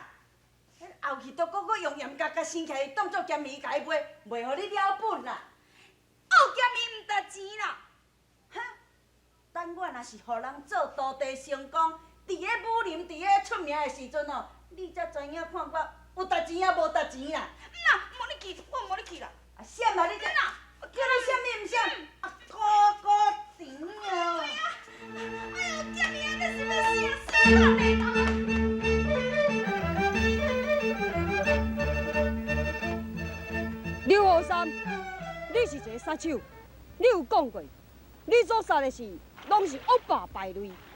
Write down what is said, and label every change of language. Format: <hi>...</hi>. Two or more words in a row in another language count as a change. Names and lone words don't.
<nan>迄后去都搁用盐甲生起来，当作咸鱼甲伊卖，袂互你了本啦！后咸鱼毋值钱啦。哈！等我若是互人做徒弟成功，伫咧武林伫咧出名的时阵哦，你才知影看我有值钱啊无值钱啦！无你去，我无你去啦。啊，闪啊你！真啊！叫你闪你毋闪？啊，高甜啊！哎呦，咸鱼啊，这是要死人的啦！刘和山，你是一个杀手，你有讲过，你所杀的是拢是恶霸败类。</nan>